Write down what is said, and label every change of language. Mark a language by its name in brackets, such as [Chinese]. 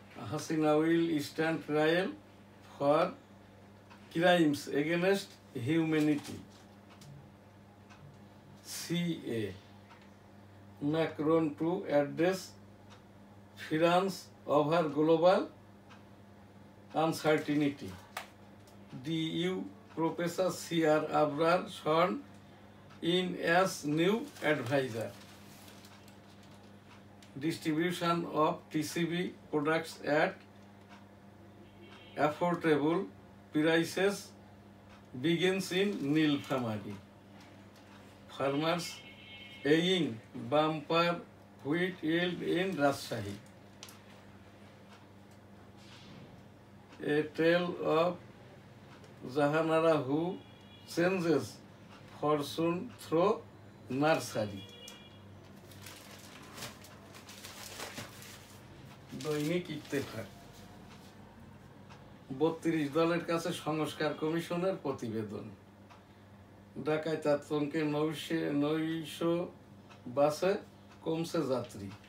[English] Hasina will stand trial for crimes against humanity, CA, Macron to address France over global uncertainty, DU Professor C.R. Abrar sworn in as new advisor, distribution of TCB products at affordable prices begins in Nilphamari, farmers eyeing bumper wheat yield in Rajshahi, a tale of Jahanara who changes fortune through nursery. [Bangla] দৈনিক ইত্তেফাক, 32 দলের কাছে সংস্কার কমিশনের প্রতিবেদন, ঢাকায় তাতঙ্কে 900 বাসে কমছে যাত্রী।